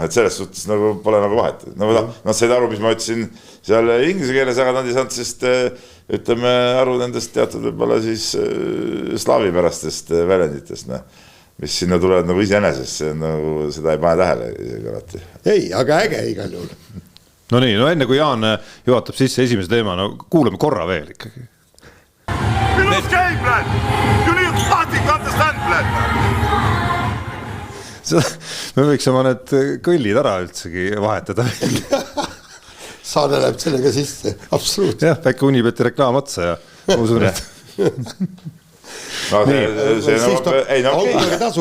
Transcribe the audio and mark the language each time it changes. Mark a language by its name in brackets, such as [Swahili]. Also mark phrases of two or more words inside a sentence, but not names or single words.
[Estonian] Et selles suhtes nagu pole nagu vahet. Nad said aru, mis ma ütlesin seal inglise keeles, aga nad ei saanud sest, ütleme, aru nendest teatud võib-olla siis slaavipärastest väljenditest, mis sinna tulevad nagu iseenesest, nagu seda ei pane tähele isegi alati. Ei, aga äge igal juhul. No nii, enne kui Jaan juhatab sisse esimese teema, kuulame korra veel ikkagi. [English] Minus game plan! You need nothing to understand plan! [Estonian] Me võiks oma need kõllid ära üldsegi vahetada. Saade läheb sellega sisse, absoluutselt. Jah, äkki Unibeti reklaam otsa ja usun, et... Autoritasu,